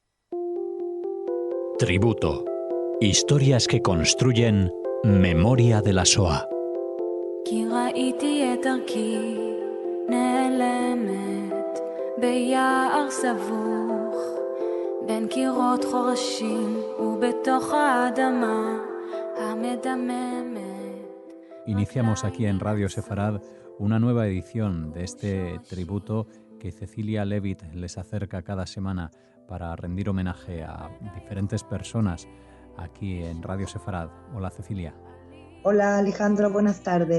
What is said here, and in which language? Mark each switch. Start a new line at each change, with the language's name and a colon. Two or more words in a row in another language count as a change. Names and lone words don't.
Spanish: Tributo. Historias que construyen memoria de la Shoah.
Hebrew: כי ראיתי את דרכי נעלמת ביער סבוך בין קירות חורשים ובתוך האדמה המדממת.
Spanish: Iniciamos aquí en Radio Sefarad una nueva edición de este tributo que Cecilia Levitt les acerca cada semana para rendir homenaje a diferentes personas aquí en Radio Sefarad. Hola, Cecilia. Hola, Alejandro, buenas tardes.